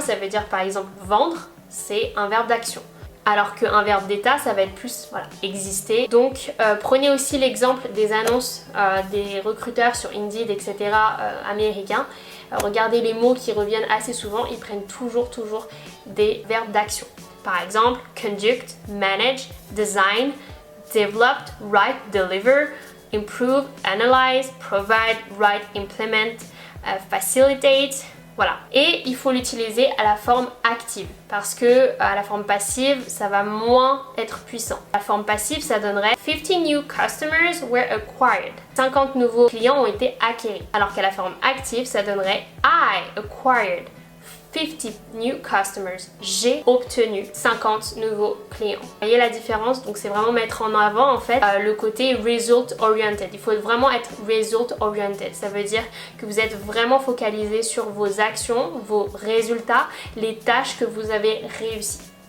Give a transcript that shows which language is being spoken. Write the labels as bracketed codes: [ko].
[fr] Ça veut dire, par exemple, vendre, c'est un verbe d'action. Alors qu'un verbe d'état, ça va être plus voilà, exister. Donc, prenez aussi l'exemple des annonces des recruteurs sur Indeed, etc. Américains. Regardez les mots qui reviennent assez souvent, ils prennent toujours des verbes d'action. Par exemple, [en] conduct, manage, design, developed, write, deliver, improve, analyze, provide, write, implement, facilitate. [fr] Voilà. Et il faut l'utiliser à la forme active parce que à la forme passive, ça va moins être puissant. La forme passive, ça donnerait [en] 50 new customers were acquired. [fr] 50 nouveaux clients ont été acquéris. Alors qu'à la forme active, ça donnerait [en] I acquired 50 new customers. [fr] J'ai obtenu 50 nouveaux clients. Vous voyez la différence? Donc c'est vraiment mettre en avant en fait le côté [en] result oriented. [fr] Il faut vraiment être [en] result oriented. [fr] Ça veut dire que vous êtes vraiment focalisé sur vos actions, vos résultats, les tâches que vous avez réussies.